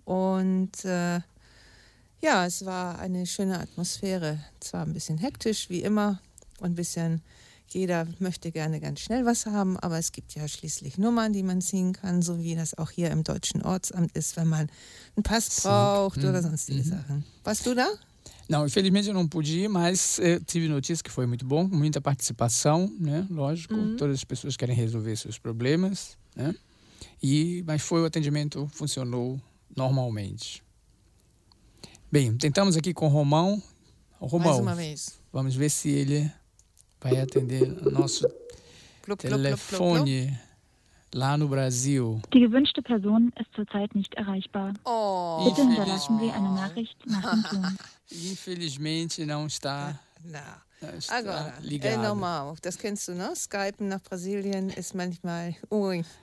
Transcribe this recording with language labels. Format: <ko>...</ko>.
<de>Und ja, es war eine schöne Atmosphäre. Zwar ein bisschen hektisch, wie immer. Und ein bisschen, jeder möchte gerne ganz schnell was haben. Aber es gibt ja schließlich Nummern, die man ziehen kann, so wie das auch hier im Deutschen Ortsamt ist, wenn man einen Pass braucht oder sonstige Sachen. Warst du da?</de> <pt>Não, infelizmente eu não pude ir, mas tive notícia que foi muito bom, muita participação, né? Lógico, todas as pessoas querem resolver seus problemas, né? Mas foi o atendimento, funcionou normalmente. Bem, tentamos aqui com o Romão. Romão, mais uma vez. Vamos ver se ele vai atender o nosso telefone. lá no Brasil.</pt> <de>Die gewünschte Person ist zurzeit nicht erreichbar. Oh. Bitte hinterlassen Sie eine Nachricht nach dem Ton.</de> <pt>Infelizmente não está. Agora, é normal,</pt> <de>das kennst du,</de> <pt>não?</pt> <de>Skype nach Brasilien ist manchmal ui,</de>